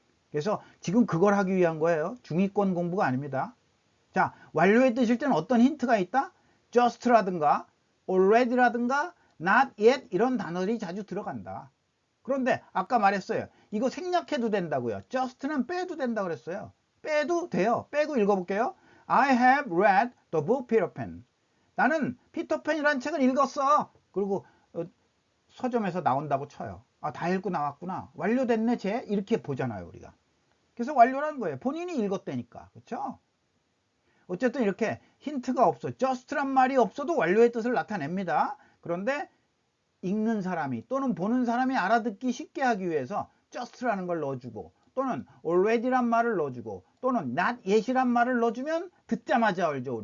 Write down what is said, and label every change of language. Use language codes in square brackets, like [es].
[ko] 그래서 지금 그걸 하기 위한 거예요. 중위권 공부가 아닙니다. 자, 완료의 뜻일 때는 어떤 힌트가 있다? just라든가 already라든가 not yet 이런 단어들이 자주 들어간다. 그런데 아까 말했어요. 이거 생략해도 된다고요. just는 빼도 된다고 그랬어요. 빼도 돼요. 빼고 읽어볼게요. [en] I have read the book Peter Pan. [ko] 나는 피터팬이라는 책을 읽었어. 그리고 서점에서 나온다고 쳐요. 아, 다 읽고 나왔구나. 완료됐네, 쟤. 이렇게 보잖아요, 우리가. 그래서 완료라는 거예요. 본인이 읽었다니까. 그렇죠? 어쨌든 이렇게 힌트가 없어. just란 말이 없어도 완료의 뜻을 나타냅니다. 그런데 읽는 사람이 또는 보는 사람이 알아듣기 쉽게 하기 위해서 just라는 걸 넣어주고 또는 already란 말을 넣어주고 또는 not yet이란 말을 넣어주면 듣자마자 알죠.